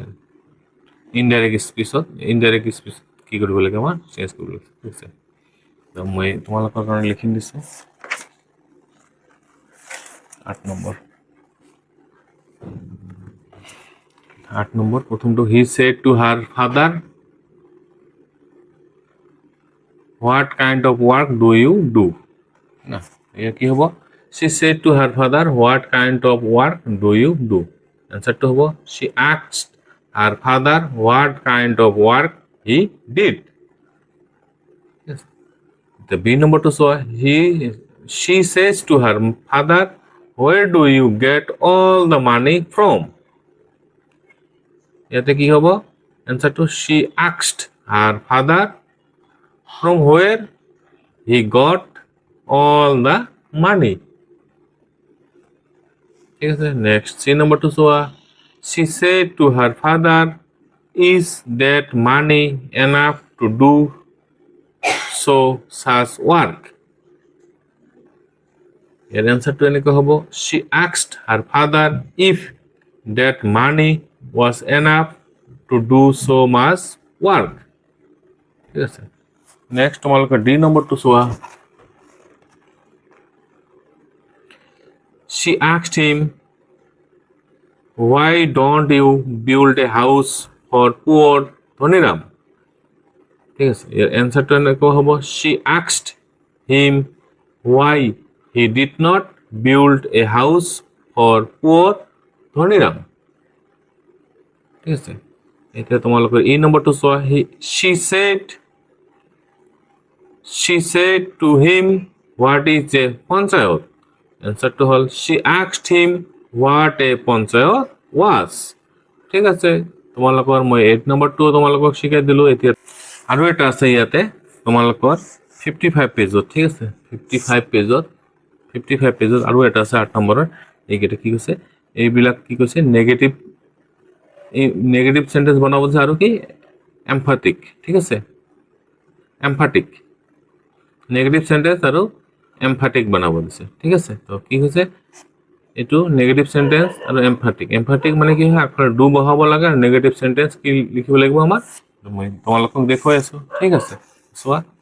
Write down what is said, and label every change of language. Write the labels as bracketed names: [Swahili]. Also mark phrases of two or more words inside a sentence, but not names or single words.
[Assamese] ইনডাইৰেক্ট স্পীচত কি কৰিব লাগে? আমাৰ চেঞ্জ কৰিব লাগে। ঠিক আছে। তো মই তোমালোকৰ কাৰণে লিখি দিছোঁ 8 নম্বৰ। 8 নম্বৰ প্ৰথমটো, [English] He said to her father, what kind of work do you do? [Assamese] না, এয়া কি হ'ব? [English] शी said to her father, what kind of work do you do? [Assamese] এনসারটো হ'ব, [English] she asked her father what kind of work he did. [Assamese] Yes. The B নম্বৰটো চোৱা, [English] she says to her father, where do you get all the money from? [Assamese] ইয়াতে কি হ'ব? এনসারটো, [English] she asked her father from where he got all the money. [Assamese] ঠিক আছে। নেক্সট সি নম্বরটো চোৱা, [English] she said to her father, is that money enough to do so such work? [Assamese] এর অ্যান্সারটো এনেকুৱা হ'ব, [English] she asked her father if that money was enough to do so much work. [Assamese] ঠিক আছে। নেক্সট তোমালোকে ডি নম্বৰটো চোৱা, [English] she asked him, why don't you build a house for poor Dhoniram? [Assamese] ঠিক আছে। এর অ্যান্সারটা এনেকুৱা হ'ব, [English] she asked him why he did not build a house for poor Dhoniram. [Assamese] ঠিক আছে। এতিয়া তোমালোকৰ ই নম্বৰটো চোৱা, [English] she said to him, what is a panchayat? Answer to all, she asked him what a panchayat was. [Assamese] ঠিক আছে তোমালোকৰ মই 8 নম্বৰটো তোমালোকক শিকাই দিলোঁ এতিয়া আৰু এটা আছে ইয়াতে তোমালোকৰ 55 পেজত ঠিক আছে 55 পেজত আৰু এটা আছে 8 নম্বৰৰ এইকেইটা কি কৈছে এইবিলাক কি কৈছে [English] negative sentence [Assamese] বনাব দিছে আৰু কি এমফাটিক ঠিক আছে [English] emphatic negative sentence [Assamese] আৰু এমফাটিক বনাব দিছে ঠিক আছে তো কি হৈছে এইটো [English] negative sentence [Assamese] আৰু এমফাটিক মানে কি হয় আখৰ ডু বহাব লাগে আৰু [English] negative sentence [Assamese] কি লিখিব লাগিব আমাৰ মই তোমালোকক দেখুৱাই আছো ঠিক আছে চোৱা